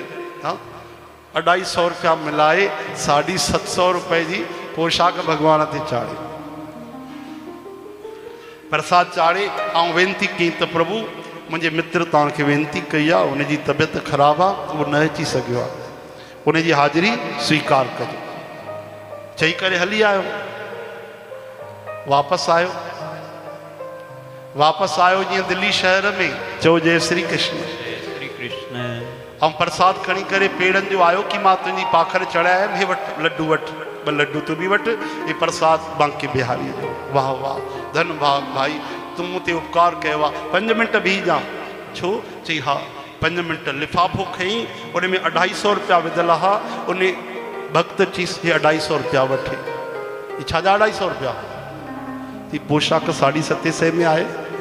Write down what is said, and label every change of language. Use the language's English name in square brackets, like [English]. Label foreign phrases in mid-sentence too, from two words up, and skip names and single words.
[Sindhi] हा, 250 रुपया मिलाए 750 रुपए जी पोशाक भगवान ते चाढ़े, प्रसाद चाढ़े ऐं वेनती कई त प्रभु मुंहिंजे मित्र तव्हांखे वेनती कई आहे, उनजी तबियत ख़राबु आहे, उहो न अची सघियो आहे, उनजी हाज़िरी स्वीकार कजो। चई करे हली आयो, वापसि आयो, वापसि आयो जीअं दिल्ली शहर में। चओ जय श्री कृष्ण। श्री कृष्ण। ऐं प्रसाद खणी करे पेड़नि जो आयो कि मां तुंहिंजी पाखर चढ़ाया आहिनि, हे वटि लड्डू वटि, ॿ लड्डू तूं बि वटि, हे प्रसाद बांके बिहारी जो। वाह वाह, धन भाग भाई, तूं मूं ते उपकार कयो आहे, 5 मिंट बीह जा। छो? चई हा 5 मिंट। लिफ़ाफ़ो खईं, उन में 250 रुपया विधल हा। उन भक्त चीस हे 250 रुपया वठे। ये छाजा 250 रुपया? थी पोशाक 750 में आहे।